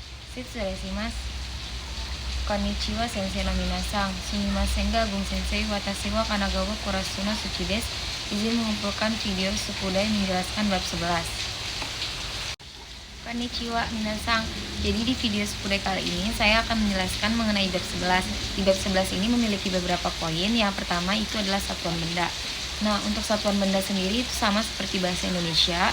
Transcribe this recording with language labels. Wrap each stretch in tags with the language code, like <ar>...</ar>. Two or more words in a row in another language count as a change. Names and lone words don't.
<id>Mas.</id> <ja>こんにちは先生の皆さん. すみませんがグン先生、私はカナガワクラスのスキです.</ja> <id>Izin mengumpulkan video Sukudai menjelaskan bab 11.</id> <ja>こんにちは皆さん.</ja> <id>Jadi di video Sukudai kali ini saya akan menjelaskan mengenai bab 11. Di bab 11 ini memiliki beberapa poin. Yang pertama itu adalah satuan benda. Nah, untuk satuan benda sendiri itu sama seperti bahasa Indonesia.</id>